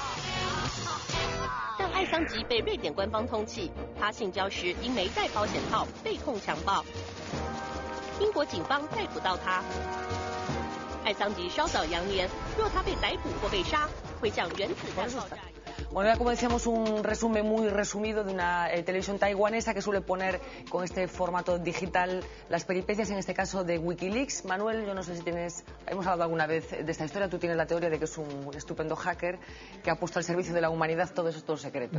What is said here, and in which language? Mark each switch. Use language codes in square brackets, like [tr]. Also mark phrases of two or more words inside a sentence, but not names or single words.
[zh] 但艾桑吉被瑞典官方通缉，他性交时因没戴保险套被控强暴。英国警方逮捕到他。艾桑吉稍早扬言，若他被逮捕或被杀，会像原子弹爆炸。 [es] Bueno, era como decíamos un resumen muy resumido de una televisión taiwanesa que suele poner con este formato digital las peripecias, en este caso de Wikileaks. Manuel, yo no sé si hemos hablado alguna vez de esta historia, tú tienes la teoría de que es un estupendo hacker que ha puesto al servicio de la humanidad todos estos secretos.